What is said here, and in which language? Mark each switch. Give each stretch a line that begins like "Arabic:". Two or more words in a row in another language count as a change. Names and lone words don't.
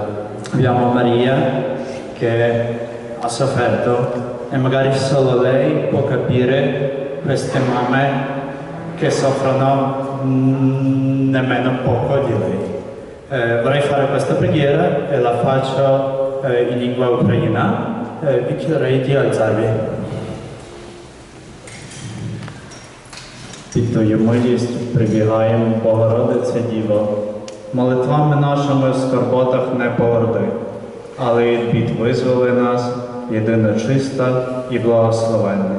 Italian: Abbiamo Maria che ha sofferto e magari solo lei può capire queste mamme che soffrono nemmeno poco di lei. Vorrei fare questa preghiera e la faccio in lingua ucraina. Vi chiederei di alzarvi.
Ukrainian: Під Твою милість прибігаємо, Богородице Діво, молитвами нашими в скорботах не погорди, але від бід визволи нас, єдина чиста і благословенна.